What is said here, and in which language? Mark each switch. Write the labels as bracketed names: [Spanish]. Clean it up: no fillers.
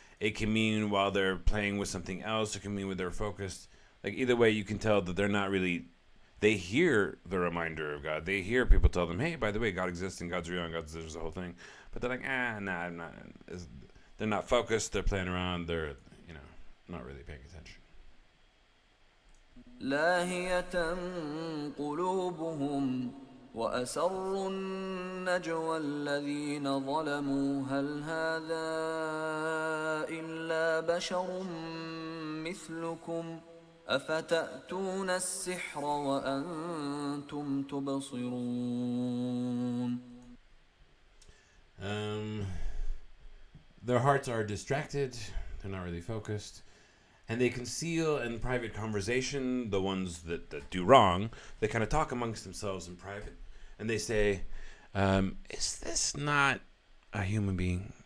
[English] It can mean while they're playing with something else. It can mean when they're focused. Like either way, you can tell that they're not really. They hear the reminder of God. They hear people tell them, "Hey, by the way, God exists and God's real and God's there's the whole thing." But they're like, nah, I'm not. They're not focused. They're playing around. They're not really paying attention. [Arabic] لاهية قلوبهم وأسروا النجوى الذين ظلموا هل هذا إلا بشر مثلكم أفتأتون السحر وأنتم تبصرون. [English] Their hearts are distracted. They're not really focused. And they conceal in private conversation the ones that do wrong. They kind of talk amongst themselves in private. And they say, is this not a human being?